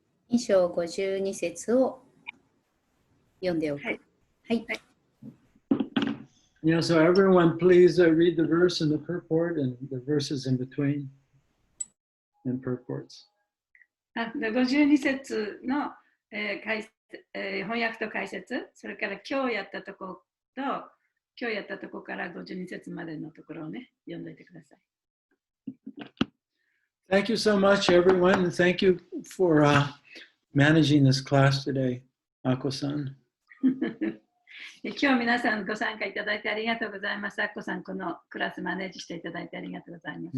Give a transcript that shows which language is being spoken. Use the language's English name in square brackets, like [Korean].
[Japanese] 2章52節を読んでおく。はい。はい。 [English] Yeah, so everyone please read the verse and the purport and the verses in between and purports. [Japanese] 52節の、翻訳と解説、それから今日やったとこから52節までのところをね、読んでおいてください。 [English] Thank you so much, everyone, and thank you for managing this class today, Ako-san. [Japanese] 今日皆さんご参加いただいてありがとうございます。アッコさん、このクラスマネージしていただいてありがとうございます。